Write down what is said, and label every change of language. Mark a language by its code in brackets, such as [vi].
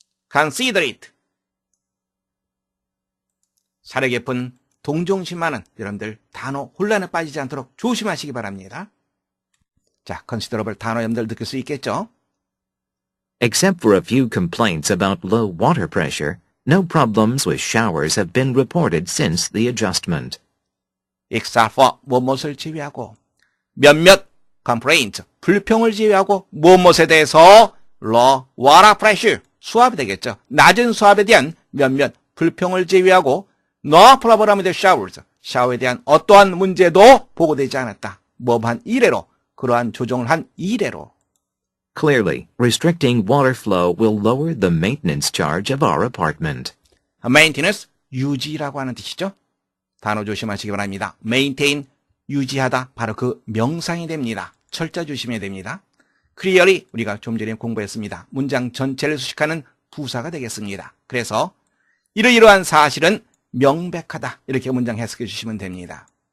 [en] considerate. [ko] 사려 깊은, 동정심 많은 여러분들 단어 혼란에 빠지지 않도록 조심하시기 바랍니다. 자, considerable 단어 여러분들 느낄 수 있겠죠? [en] Except for a few complaints about low water pressure, no problems with showers have been reported since the adjustment. [ko] except for 무엇을 제외하고 몇몇 complaint, 불평을 제외하고 무엇에 대해서 low water pressure, 수압이 되겠죠. 낮은 수압에 대한 몇몇 불평을 제외하고 no problem with showers, 샤워에 대한 어떠한 문제도 보고되지 않았다. 뭐한 이래로, 그러한 조정을 한 이래로. [en] Clearly, restricting water flow will lower the maintenance charge of our apartment. [ko] maintenance, 유지라고 하는 뜻이죠. 단어 조심하시기 바랍니다. maintain, 유지하다, 바로 그 명상이 됩니다. 철자 조심해야 됩니다. clearly, 우리가 좀 전에 공부했습니다. 문장 전체를 수식하는 부사가 되겠습니다. 그래서 이러이러한 사실은 명백하다, 이렇게 문장 해석해 주시면 됩니다.